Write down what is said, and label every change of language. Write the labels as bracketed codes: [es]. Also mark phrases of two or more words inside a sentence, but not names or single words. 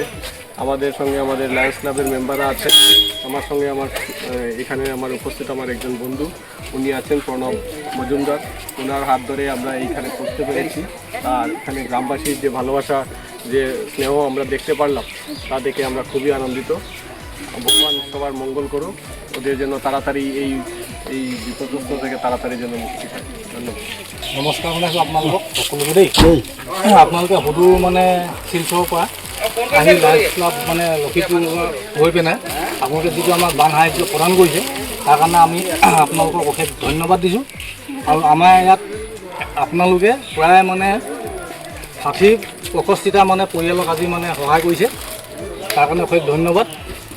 [bn] আমাদের সঙ্গে আমাদের লায়ন্স ক্লাবের মেম্বাররা আছে, আমার সঙ্গে এখানে উপস্থিত আমার একজন বন্ধু, উনি আছেন প্রণব মজুমদার, ওনার হাত ধরে আমরা এইখানে করতে পেরেছি। আর এখানে গ্রামবাসীর যে ভালোবাসা, যে স্নেহ আমরা দেখতে পারলাম, তা দেখে আমরা খুবই আনন্দিত। ভগবান সবার মঙ্গল করুক, ওদের জন্য তাড়াতাড়ি এই বিপদগ্রস্ত থেকে তাড়াতাড়ি যেন মুক্তি পায়। ধন্যবাদ। [as] নমস্কাৰ জনাইছোঁ আপোনালোকক সকলোকে দেই। আপোনালোকে সদৌ শিলচৰৰ পৰা আহি লায়ন্স ক্লাব লক্ষীপুৰ হৈ পিনে আপোনালোকে যিটো আমাক বান সাহায্য প্ৰদান কৰিছে, তাৰ কাৰণে আমি আপোনালোকক অশেষ ধন্যবাদ দিছোঁ। আৰু আমাৰ ইয়াত আপোনালোকে প্ৰায় 60-65টা পৰিয়ালক আজি সহায় কৰিছে, তাৰ কাৰণে অশেষ ধন্যবাদ।